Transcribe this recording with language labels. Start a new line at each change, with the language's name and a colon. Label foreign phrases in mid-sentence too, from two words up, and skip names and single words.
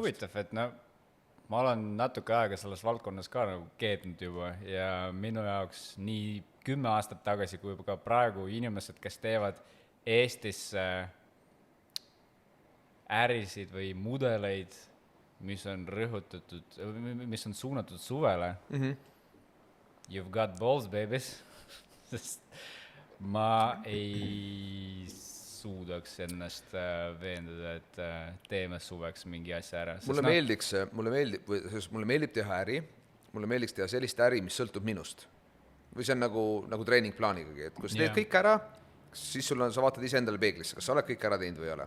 Estonian: Huvitav, et ma olen natuke aega selles valdkonnas ka nagu keednud juba ja minu jaoks nii 10 aastat tagasi kui ka praegu inimesed, kes teevad Eestisse ärisid või mudeleid, mis on rõhutatud, mis on suunatud suvele.
English: You've got balls, babies.
Estonian: Sest ma ei suudaks ennast veenduda, et teeme suveks mingi asja ära. Mulle meeldib teha äri, mulle meeldiks teha sellist äri, mis sõltub minust. Või see on nagu treeningplaanigagi, et kui sa teed kõik ära, siis sa vaatad ise endale peeglisse, kas sa oled kõik ära teinud või ei ole.